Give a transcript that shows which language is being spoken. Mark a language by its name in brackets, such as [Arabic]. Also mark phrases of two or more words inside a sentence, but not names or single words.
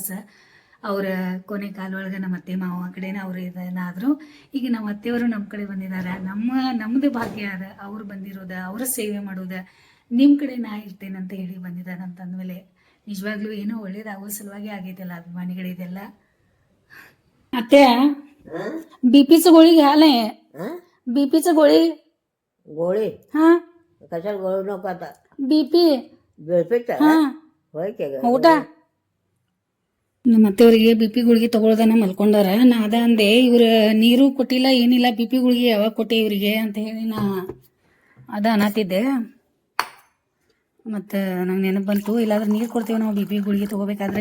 [Kannada] ಅವರ ಕೊನೆ ಕಾಲೊಳಗೆ ನಮ್ಮ ಅತ್ತೆ ಮಾವ ಕಡೆನೇ ಅವರು ಇದನ್ನಾದರೂ ಈಗ ನಮ್ಮ ಅತ್ತೆಯವರು ನಮ್ಮ ಕಡೆ ಬಂದಿದ್ದಾರೆ. ನಮ್ಮದು ಭಾಗ್ಯ ಅದ ಅವ್ರು ಬಂದಿರೋದ, ಅವರ ಸೇವೆ ಮಾಡೋದ. ನಿಮ್ಮ ಕಡೆ ನಾ ಇರ್ತೇನೆ ಅಂತ ಹೇಳಿ ಬಂದಿದ್ದಾರೆ ಅಂತಂದಮೇಲೆ ನಿಜವಾಗ್ಲೂ ಏನೋ ಒಳ್ಳೇದಾಗೋ ಸಲುವಾಗಿ ಆಗೈತಲ್ಲ ಅಭಿಮಾನಿಗಳಿದೆಲ್ಲ. [Marathi] ಅತ್ತೆ बीपीचं गोळी घ्या नाही. बीपीचं गोळी हा कशाला गोळी नको आता. बीपी बेळपेट हा होय के [Kannada] ಊಟ. ನಮ್ಮ ಅತ್ತೆಯವರಿಗೆ ಬಿಪಿ ಗುಳಿಗೆ ತಗೊಳ್ದನ ಮಲ್ಕೊಂಡಾರ. ನಾ ಅದ ಅಂದೆ, ಇವ್ರ ನೀರು ಕೊಟ್ಟಿಲ್ಲ ಏನಿಲ್ಲ, ಬಿಪಿ ಗುಳಿಗೆ ಯಾವಾಗ ಕೊಟ್ಟೆ ಇವರಿಗೆ ಅಂತ ಹೇಳಿ ನಾ ಅದ ಅನ್ನತ್ತಿದ್ದೆ. ಮತ್ತು ನಂಗೆ ನೆನಪು ಬಂತು, ಇಲ್ಲಾಂದ್ರೆ ನೀರು ಕೊಡ್ತೇವೆ ನಾವು ಬಿಪಿ ಗುಳಿಗೆ ತೊಗೋಬೇಕಾದ್ರೆ.